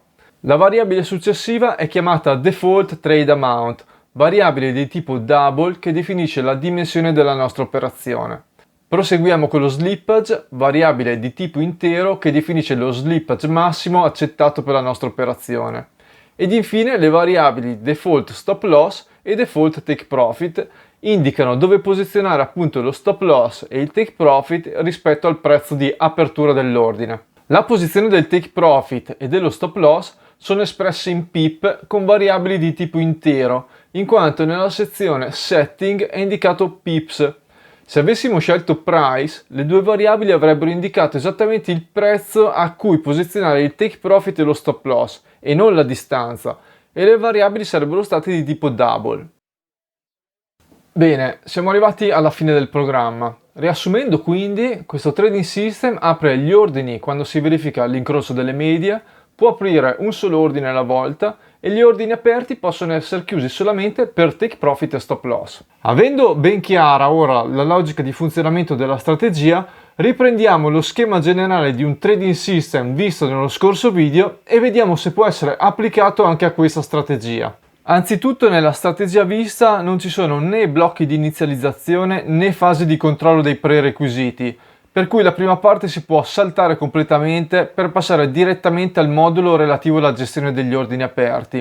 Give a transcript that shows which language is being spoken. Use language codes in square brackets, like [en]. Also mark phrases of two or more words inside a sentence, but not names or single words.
[it] La variabile successiva è chiamata Default Trade Amount, variabile di tipo double che definisce la dimensione della nostra operazione. Proseguiamo con lo slippage, variabile di tipo intero che definisce lo slippage massimo accettato per la nostra operazione. Ed infine le variabili [en] default stop loss [it] e [en] default take profit [it] indicano dove posizionare appunto lo [en] stop loss [it] e il [en] take profit [it] rispetto al prezzo di apertura dell'ordine. La posizione del [en] take profit [it] e dello [en] stop loss [it] sono espresse in pip con variabili di tipo intero, in quanto nella sezione setting è indicato pips. Se avessimo scelto price, le due variabili avrebbero indicato esattamente il prezzo a cui posizionare il [en] take profit [it] e lo [en] stop loss, [it] e non la distanza, e le variabili sarebbero state di tipo double. Bene, siamo arrivati alla fine del programma. Riassumendo quindi, questo [en] trading system [it] apre gli ordini quando si verifica l'incrocio delle medie, può aprire un solo ordine alla volta e gli ordini aperti possono essere chiusi solamente per [en] take profit [it] e [en] stop loss. [it] Avendo ben chiara ora la logica di funzionamento della strategia, riprendiamo lo schema generale di un [en] trading system [it] visto nello scorso video e vediamo se può essere applicato anche a questa strategia. Anzitutto nella strategia vista non ci sono né blocchi di inizializzazione né fasi di controllo dei prerequisiti, per cui la prima parte si può saltare completamente per passare direttamente al modulo relativo alla gestione degli ordini aperti.